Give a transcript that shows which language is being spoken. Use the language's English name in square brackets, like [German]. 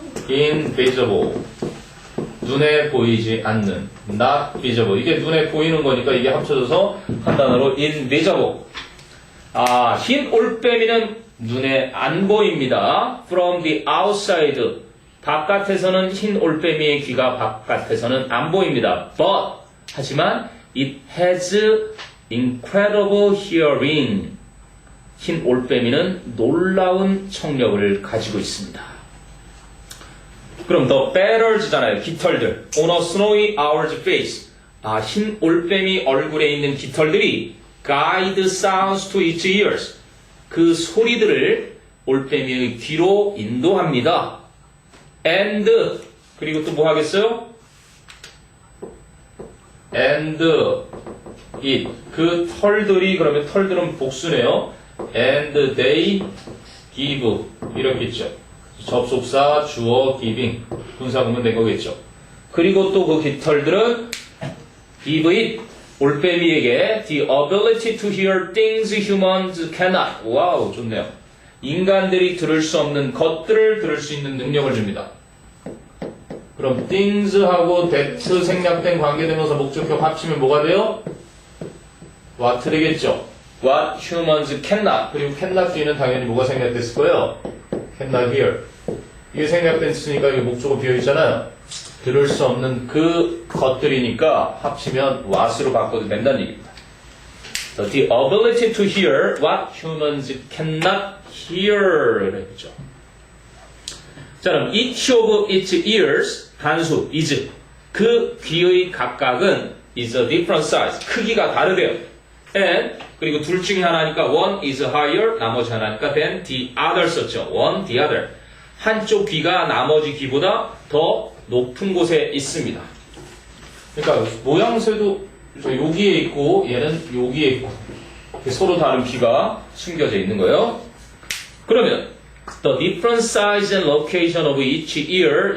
[English] invisible. 눈에 보이지 않는. not visible. 이게 눈에 보이는 거니까 이게 합쳐져서 한 단어로 invisible. [Korean] 흰 올빼미는 눈에 안 보입니다. [English] from the outside. [Korean] 바깥에서는 흰 올빼미의 귀가 바깥에서는 안 보입니다. [English] but [Korean] 하지만 [English] it has incredible hearing. [Korean] 흰 올빼미는 놀라운 청력을 가지고 있습니다. 그럼 [English] the betters [Korean] 잖아요. 깃털들. [English] On a snowy owl's face. [Korean] 흰 올빼미 얼굴에 있는 깃털들이 [English] guide sounds to its ears. [Korean] 그 소리들을 올빼미의 귀로 인도합니다. [English] And [Korean] 그리고 또 뭐 하겠어요? [English] And it. [Korean] 그 털들이 그러면 털들은 복수네요. [English] And they give. 이렇겠죠. [Korean] 접속사, 주어, giving. 분사구문 된 거겠죠. 그리고 또 그 깃털들은 [English] give it. [Korean] 올빼미에게 [English] the ability to hear things humans cannot. [Korean] 와우, 좋네요. 인간들이 들을 수 없는 것들을 들을 수 있는 능력을 줍니다. 그럼 [English] things하고 that [Korean] 생략된 관계되면서 목적격 합치면 뭐가 돼요? [English] what [Korean] 되겠죠. [English] What humans cannot. [Korean] 그리고 cannot 뒤에는 당연히 뭐가 생략됐을 거예요? [English] cannot hear. [Korean] 이게 생략됐으니까 이게 목적어 비어있잖아요. 들을 수 없는 그 것들이니까 합치면 what으로 바꿔도 된다는 얘기입니다. [English] So the ability to hear what humans cannot hear. [Korean] 그랬죠. 자, 그럼 [English] each of its ears, [Korean] 단수, is. 그 귀의 각각은 [English] is a different size. [Korean] 크기가 다르대요. And, 그리고 둘 중에 하나니까 [English] one is higher, [Korean] 나머지 하나니까 [English] than the other [Korean] 썼죠. [English] one, the other. [Korean] 한쪽 귀가 나머지 귀보다 더 높은 곳에 있습니다. 그러니까 모양새도 여기에 있고 얘는 여기에 있고 서로 다른 귀가 숨겨져 있는 거예요. 그러면 [English] The different size and location of each ear.